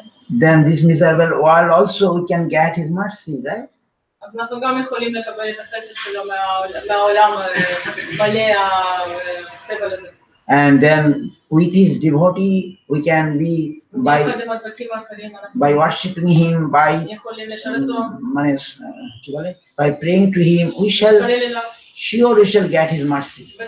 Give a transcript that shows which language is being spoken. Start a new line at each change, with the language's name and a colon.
English: Then this miserable world also we can get his mercy, right?
Hebrew: אז אנחנו גם יכולים לקבל את החסד שלו מהעולם מלא הסבל הזה.
English: And then with his devotee, we can be by worshipping him, by praying to him, we shall get his mercy.